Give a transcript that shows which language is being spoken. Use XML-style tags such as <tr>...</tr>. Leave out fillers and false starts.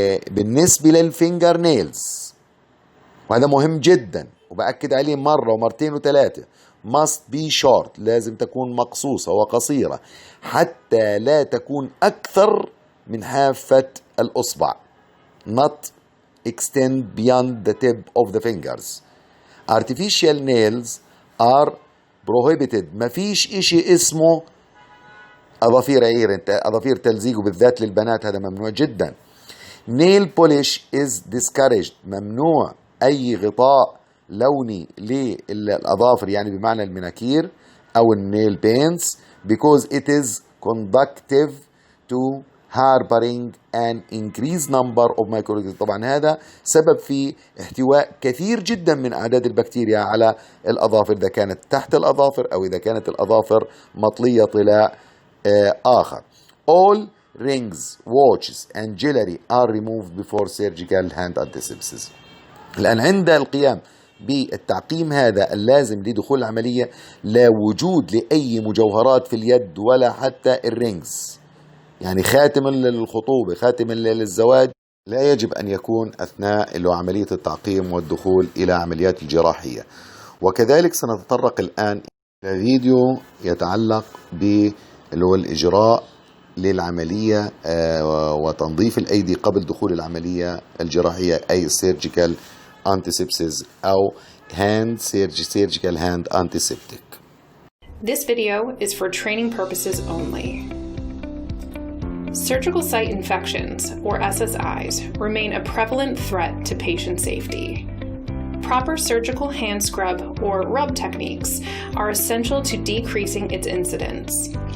<ar>بالنسبة للفينجر نيلز، وهذا مهم جدا وبأكد عليه مرة ومرتين وثلاثة،</ar> <en>must be short،</en> <ar>لازم تكون مقصوصة وقصيرة حتى لا تكون أكثر من حافة الأصبع،</ar> <en>not extend beyond the tip of the fingers. Artificial nails are prohibited.</en> <ar>ما فيش إشي اسمه أظافير عير، أظافير تلزيق، وبالذات للبنات هذا ممنوع جدا.</ar> <en>nail polish is discouraged،</en> <ar>ممنوع أي غطاء لوني للأظافر، يعني بمعنى المناكير أو النيل بينتس،</ar> <en>because it is conductive to harboring an increased number of microorganisms.</en> <ar>طبعا هذا سبب في احتواء كثير جدا من أعداد البكتيريا على الأظافر، إذا كانت تحت الأظافر أو إذا كانت الأظافر مطلية طلاء آخر.</ar> <en>All rings, watches and jewelry are removed before surgical hand antisepsis.</en> <ar>الآن عند القيام بالتعقيم هذا اللازم لدخول العملية، لا وجود لأي مجوهرات في اليد ولا حتى الرينجز، يعني خاتم للخطوبة، خاتم للزواج، لا يجب أن يكون أثناء عملية التعقيم والدخول إلى عمليات الجراحية. وكذلك سنتطرق الآن إلى فيديو يتعلق بالإجراء للعملية وتنظيف الأيدي قبل دخول العملية الجراحية، أي Surgical Antisepsis أو Surgical Hand Antiseptic.</ar> <en>This video is for training purposes only. Surgical site infections, or SSIs, remain a prevalent threat to patient safety. Proper surgical hand scrub or rub techniques are essential to decreasing its incidence.</en>